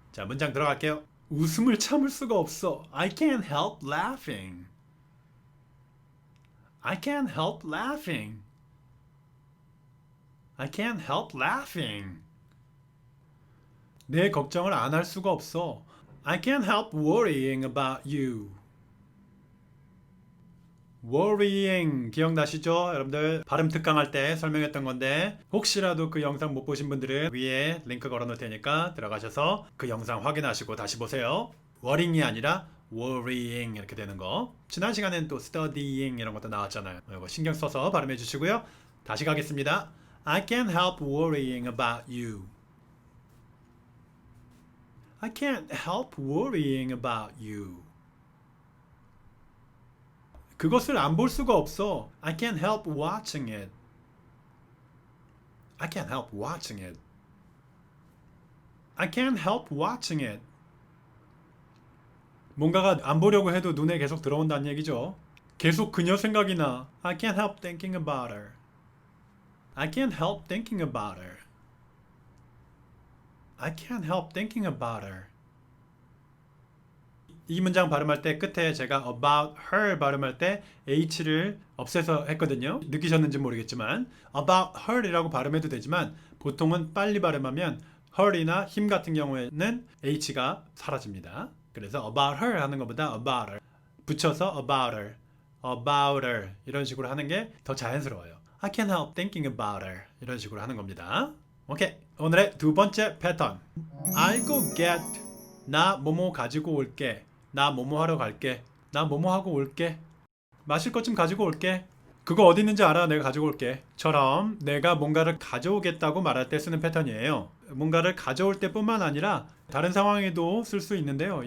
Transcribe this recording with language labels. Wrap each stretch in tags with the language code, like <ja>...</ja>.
<ko>자, 문장 들어갈게요. 웃음을 참을 수가 없어.</ko> <en>I can't help laughing. I can't help laughing. I can't help laughing.</en> <ko>내 걱정을 안 할 수가 없어.</ko> <en>I can't help worrying about you.</en> <ko>worrying 기억나시죠? 여러분들 발음 특강할 때 설명했던 건데 혹시라도 그 영상 못 보신 분들은 위에 링크 걸어 놓을 테니까 들어가셔서 그 영상 확인하시고 다시 보세요. worrying이 아니라 worrying 이렇게 되는 거. 지난 시간에는 또 studying 이런 것도 나왔잖아요. 이거 신경 써서 발음해 주시고요. 다시 가겠습니다.</ko> <en>I can't help worrying about you. I can't help worrying about you.</en> <ko>그것을 안 볼 수가 없어.</ko> <en>I can't help watching it. I can't help watching it. I can't help watching it.</en> <ko>뭔가가 안 보려고 해도 눈에 계속 들어온다는 얘기죠. 계속 그녀 생각이 나.</ko> <en>I can't help thinking about her. I can't help thinking about her. I can't help thinking about her.</en> <ko>이 문장 발음할 때 끝에 제가 about her 발음할 때 h를 없애서 했거든요. 느끼셨는지 모르겠지만 about her이라고 발음해도 되지만 보통은 빨리 발음하면 her이나 him 같은 경우에는 h가 사라집니다. 그래서 about her 하는 것보다 about her 붙여서 about her 이런 식으로 하는 게 더 자연스러워요.</ko> <en>I can't help thinking about her</en> <ko>이런 식으로 하는 겁니다. 오케이. 오늘의 두 번째 패턴.</ko> <en>I'll go get</en> <ko>나 뭐뭐 가지고 올게. 나 뭐뭐 하러 갈게. 나 뭐뭐 하고 올게. 마실 것 좀 가지고 올게. 그거 어디 있는지 알아. 내가 가지고 올게. 처럼 내가 뭔가를 가져오겠다고 말할 때 쓰는 패턴이에요. 뭔가를 가져올 때뿐만 아니라 다른 상황에도 쓸 수 있는데요.</ko>